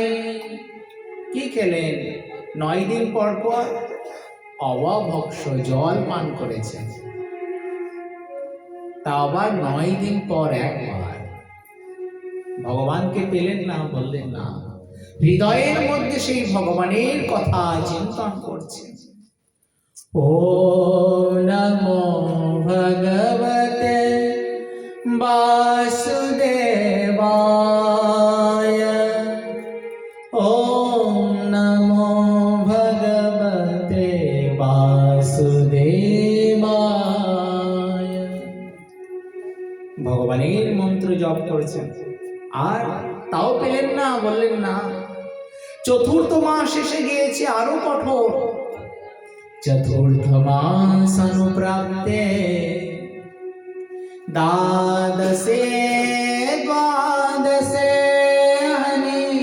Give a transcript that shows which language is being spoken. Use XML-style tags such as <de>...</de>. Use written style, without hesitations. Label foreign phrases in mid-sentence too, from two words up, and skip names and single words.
<bn>কি খেলেন? 9 দিন পর পর অবভক্ষ জল পান করেছেন। তা আবার 9 দিন পর একবার। ভগবানকে পেলেন না? বললেন না। হৃদয়ের মধ্যে সেই ভগবানের কথা চিন্তন করছেন।</bn> <sa>ওম নমো ভগবতে বাসুদেবায়। ওম নমো ভগবতে বাসুদেবায়।</sa> <bn>ভগবানের মন্ত্র জপ করেছেন, আর তাও পেলেন না? বললেন না। চতুর্থ মাস এসে গিয়েছে, আরো কঠোর।</bn> <sa>চতুর্থ মাস অনুপ্রাপ্তে দ্বাদশে দ্বাদশে হরি।</sa>